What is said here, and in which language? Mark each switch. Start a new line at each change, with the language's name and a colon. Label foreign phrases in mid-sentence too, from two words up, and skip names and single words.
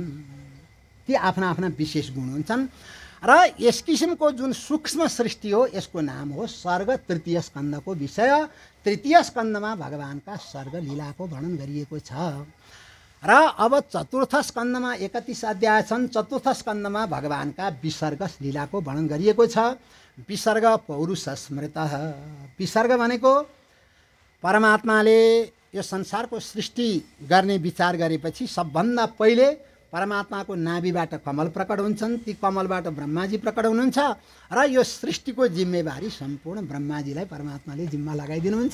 Nepali: ती आफ्ना आफ्ना विशेष गुण हुन्छन्। र यस किसिमको जुन सूक्ष्म सृष्टि हो, यसको नाम हो सर्ग। तृतीय स्कन्धको विषय। तृतीय स्कन्धमा भगवानका सर्ग लीलाको वर्णन गरिएको छ। र अब चतुर्थ स्कन्धमा 31 अध्याय छन्। चतुर्थ स्कन्धमा भगवानका विसर्ग लीलाको वर्णन गरिएको छ।
Sanskrit: विसर्ग पौरुष स्मृत।
Nepali: विसर्ग भनेको परमात्माले यो संसारको सृष्टि गर्ने विचार गरेपछि सबभन्दा पहिले परमात्माको नाभिबाट कमल प्रकट हुन्छन्। ती कमलबाट ब्रह्माजी प्रकट हुनुहुन्छ र यो सृष्टिको जिम्मेवारी सम्पूर्ण ब्रह्माजीलाई परमात्माले जिम्मा लगाइदिनुहुन्छ।